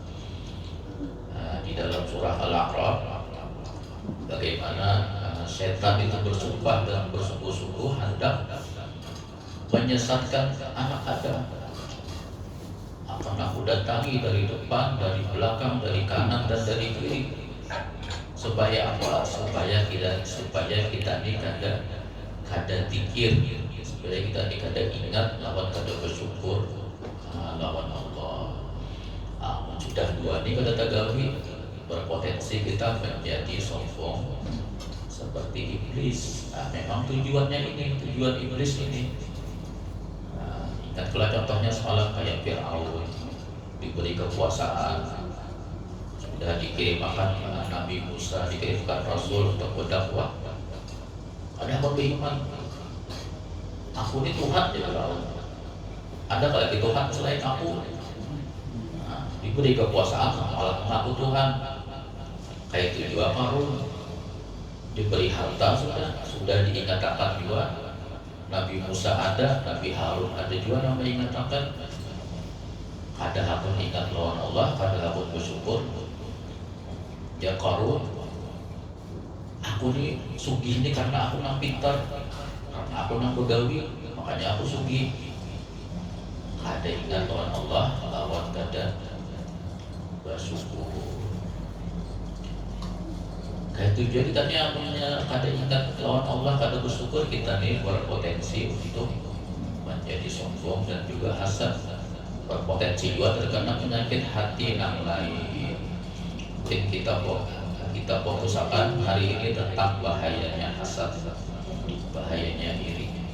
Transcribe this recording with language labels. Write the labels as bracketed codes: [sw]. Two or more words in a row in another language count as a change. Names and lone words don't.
[id] Di dalam surah Al-A'raf bagaimana setan itu bersumpah dan bersungguh-sungguh hendak menyesatkan anak Adam. Akan aku datangi dari depan, dari belakang, dari kanan dan dari kiri. Supaya apa? [bjn] Supaya kita ini kada zikir, supaya kita ini kada ingat, lawan kada bersyukur, lawan Allah. Sudah dua ini kada tagawi, [id] berpotensi kita menjadi sombong seperti iblis. Memang tujuan iblis ini. Ingat pula contohnya semalam kayak Fir'aun diberi kekuasaan, sudah dikirimkan Nabi Musa, dikirimkan Rasul untuk berdakwah. Ada apa beriman? Aku ini Tuhan ya Fir'aun. Ada lagi Tuhan selain aku? Diberi kekuasaan malah mengaku Tuhan. Kayak itu juga Qarun, diberi harta sudah diingatkan juga. Nabi Musa ada, Nabi Harun ada juga yang diingatkan. [bjn] Kada hakun ingat lawan Allah, kada hakun bersyukur. Ya Qarun, aku nih sugih ini karena aku nang pintar, karena aku nang begawi, makanya aku sugih. Kada ingat lawan Allah, lawan kada bersyukur. [id] Kayak tujuan kita nih kada ingat lawan Allah, kada bersyukur, kita nih berpotensi untuk menjadi sombong dan juga hasad. Berpotensi juga terkena penyakit hati yang lain. Mungkin kita fokuskan hari ini tentang bahayanya hasad, bahayanya iri.